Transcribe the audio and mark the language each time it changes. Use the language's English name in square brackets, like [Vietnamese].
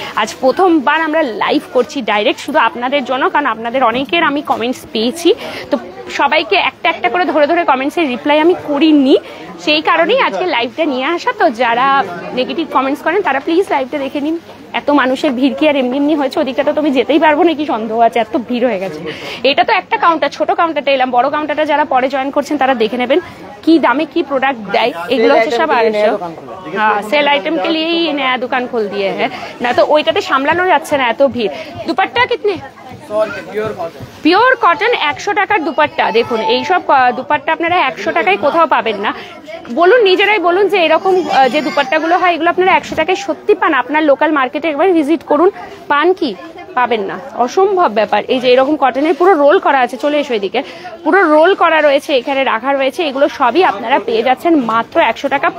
[Bangla] আজ প্রথমবার আমরা লাইভ করছি ডাইরেক্ট, শুধু আপনাদের জন্য, কারণ আপনাদের অনেকের আমি কমেন্টস পেয়েছি, তো সবাইকে একটা একটা করে ধরে ধরে কমেন্টসের রিপ্লাই আমি করিনি, সেই কারণেই আজকে লাইভটা নিয়ে আসা। তো যারা নেগেটিভ কমেন্টস করেন তারা প্লিজ লাইভটা দেখে নিন। এত মানুষের ভিড় কি আর এমনি এমনি হয়েছে? ওদিকটা তো আমি যেতেই পারবো নাকি সন্দেহ আছে, এত ভিড় হয়ে গেছে। এটা তো একটা কাউন্টার, ছোট কাউন্টারটা এলাম, বড় কাউন্টারটা যারা পরে জয়েন করছেন তারা দেখে নেবেন কি দামে কি प्रोडक्ट দেয়। এগুলো হচ্ছে সব 250। [Hindi] হ্যাঁ, সেল आइटम के लिए ही नया दुकान खोल दिए हैं, ना तो [Bangla] ওইটাতে সামলানো যাচ্ছে না এত ভিড়। দুপাট্টা [Hindi] কিতনে? [Bangla] পিওর কটন 100 টাকার দুপাট্টা। দেখুন এইসব দুপাট্টা আপনারা 100 টাকায় কোথাও পাবেন না। বলুন, নিজেরাই বলুন যে এরকম যে দুপাট্টাগুলো হয় এগুলো আপনারা 100 টাকায় সত্যি পান? আপনার লোকাল মার্কেটে একবার ভিজিট করুন, পান কি? পাবেন না, অসম্ভব ব্যাপার। এই যে এরকম কটনের পুরো রোল করা আছে, চলে এসো এদিকে, পুরো রোল করা রয়েছে, এখানে রাখা রয়েছে, এগুলো সবই আপনারা পেয়ে যাচ্ছেন মাত্র 100 টাকা।